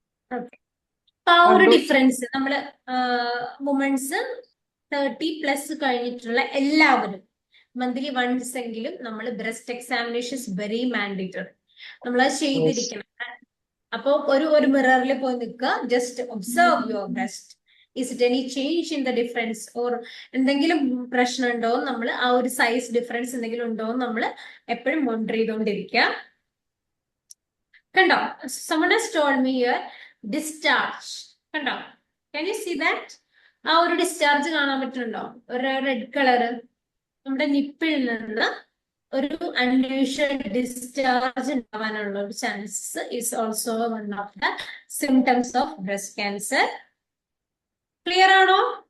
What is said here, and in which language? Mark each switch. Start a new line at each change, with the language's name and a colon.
Malayalam: അപ്പൊ ആ ഒരു ഡിഫറൻസ് നമ്മള് വുമൻസ് 30+ കഴിഞ്ഞിട്ടുള്ള എല്ലാവരും മന്ത്ലി വൺസ് എങ്കിലും നമ്മൾ ബ്രസ്റ്റ് എക്സാമിനേഷൻ വെരി മാൻഡേറ്ററി, നമ്മളത് ചെയ്തിരിക്കണം. അപ്പൊ ഒരു മിററിൽ പോയി നിൽക്കുക,
English: just observe your breast, is it any change in the difference
Malayalam: or എന്തെങ്കിലും പ്രശ്നം ഉണ്ടോ, നമ്മൾ ആ ഒരു സൈസ് ഡിഫറൻസ് എന്തെങ്കിലും ഉണ്ടോ നമ്മൾ എപ്പോഴും മോണിറ്റർ ചെയ്തുകൊണ്ടിരിക്കുക. കണ്ടോ?
English: someone has told me here discharge.
Malayalam: കണ്ടോ?
English: can you see that?
Malayalam: ആ ഒരു ഡിസ്ചാർജ് കാണാൻ പറ്റുന്നുണ്ടോ? ഒരു റെഡ് കളർ നമ്മുടെ നിപ്പിൽ നിന്ന് ഒരു അൺയൂഷ്വൽ ഡിസ്ചാർജ് ഉണ്ടാവാനുള്ള ഒരു chances
English: Is also one of the symptoms of breast cancer.
Malayalam: Clear ആണോ?